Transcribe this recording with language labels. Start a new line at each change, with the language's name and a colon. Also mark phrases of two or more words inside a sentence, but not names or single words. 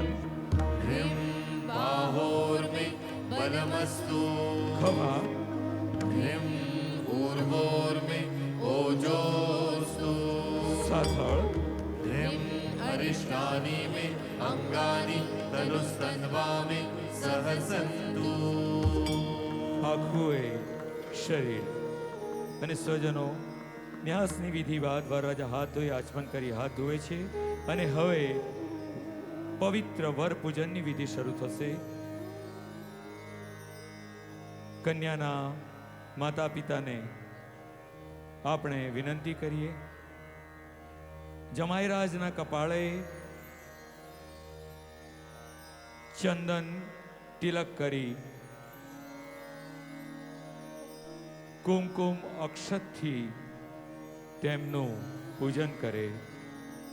Sanskrit: ह्रीं बाहोर्मे बलमस्तु
Gujarati: ખભા,
Sanskrit: ह्रीं ऊर्वोर्मे ओजोऽस्तु
Gujarati: સાથળ,
Sanskrit: ह्रीं अरिष्टानि मे अङ्गानि तनुस्तन्वा मे सहसन्तु
Gujarati: આખું એ શરીર. અને સ્વજનો, ન્યાસની વિધિ બાદ વરરાજા હાથ ધોઈ આચમન કરી હાથ ધોવે છે. અને હવે પવિત્ર વર પૂજનની વિધિ શરૂ થશે. કન્યાના માતા પિતાને આપણે વિનંતી કરીએ, જમાઈરાજના કપાળે ચંદન તિલક કરી કુમકુમ અક્ષતથી તેમનું પૂજન કરે.